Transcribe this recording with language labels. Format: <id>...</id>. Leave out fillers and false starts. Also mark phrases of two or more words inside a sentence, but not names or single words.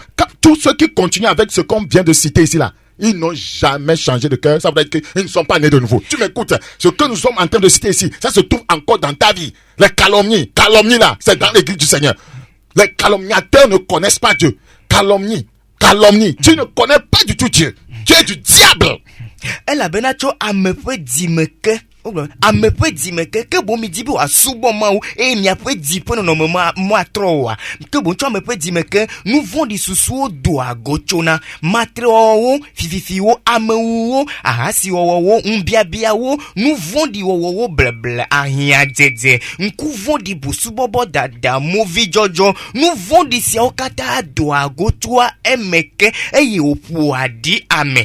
<fr>Tous ceux qui continuent avec ce qu'on vient de citer ici là, ils n'ont jamais changé de cœur. Ça veut dire qu'ils ne sont pas nés de nouveau. Tu m'écoutes, ce que nous sommes en train de citer ici, ça se trouve encore dans ta vie. Les calomnies là, c'est dans l'église du Seigneur. Les calomniateurs ne connaissent pas Dieu. Calomnie. Tu ne connais pas du tout Dieu. Tu es du diable.</fr> <ee>Elabena tso ame ƒe dzime ke. Ame ƒe dzime ke boŋ mi di be wòasubɔ Mawu eye miaƒe dzi ƒe nɔnɔme moatrɔ oa. Ke boŋ tso ame ƒe dzime ke nu vɔ̃ɖi susuwo doa go tsona. Matrewɔwɔwo, fififiwo, amewuwo, ahasiwɔwɔwo, ŋubiabiawo, nu vɔ̃ɖi wɔwɔwo bleble, ahiãdzedze, ŋku vɔ̃ɖi busubɔbɔ dada, movidzɔdzɔ, nu vɔ̃ɖi siawo katã doa go tsoa eme ke eye wòƒoa ɖi ame.</ee>